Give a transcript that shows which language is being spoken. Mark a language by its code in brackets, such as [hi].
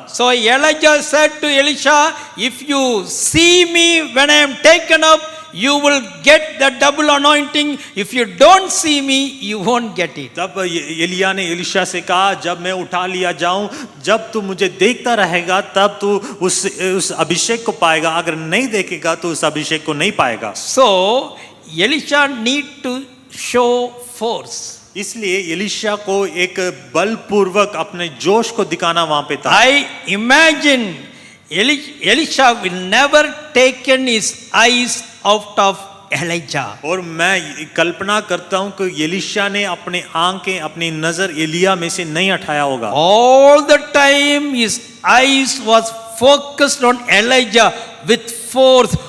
[en] So Elijah said to Elisha, if you see me when I am taken up, you will get the double anointing. If you don't see me, you won't get it. [hi] तब एलिया ने Elisha से कहा, जब मैं उठा लिया जाऊं, जब तू मुझे देखता रहेगा तब तू उस अभिषेक को पाएगा, अगर नहीं देखेगा तो उस अभिषेक को नहीं पाएगा। [en] So Elisha need to show force. [hi] इसलिए एलिशा को एक बलपूर्वक अपने जोश को दिखाना वहां पे था। [en] I imagine Elisha will never taken his eyes out of Elijah. [hi] और मैं कल्पना करता हूं कि एलिशा ने अपने आंखें, अपनी नजर एलिया में से नहीं हटाया होगा। [en] All the time his eyes was focused on Elijah with force.